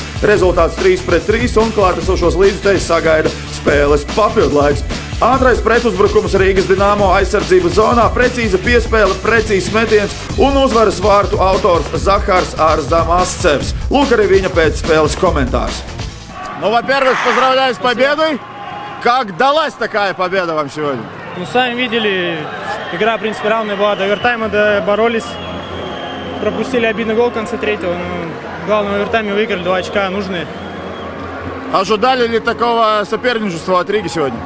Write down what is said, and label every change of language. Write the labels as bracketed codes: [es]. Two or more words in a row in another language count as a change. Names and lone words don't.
[lv] Rezultāts 3-3 un klātesošos līdzutējs sagaida spēles papildlaiks. Ātrais pretuzbrukums Rīgas Dinamo aizsardzības zonā, precīza piespēle, precīzs metiens un uzvaras vārtu autors Zahars Arzamascevs. Lūk arī viņa pēcspēles komentārs. [ru] Во-первых, поздравляю с победой. Как далась такая победа вам сегодня? Сами видели, игра, в принципе, равная была. До овертайма боролись, пропустили обидный гол в конце третьего. Главное, в овертайме выиграли, 2 очка нужные. Ожидали ли такого соперничества от Риги сегодня?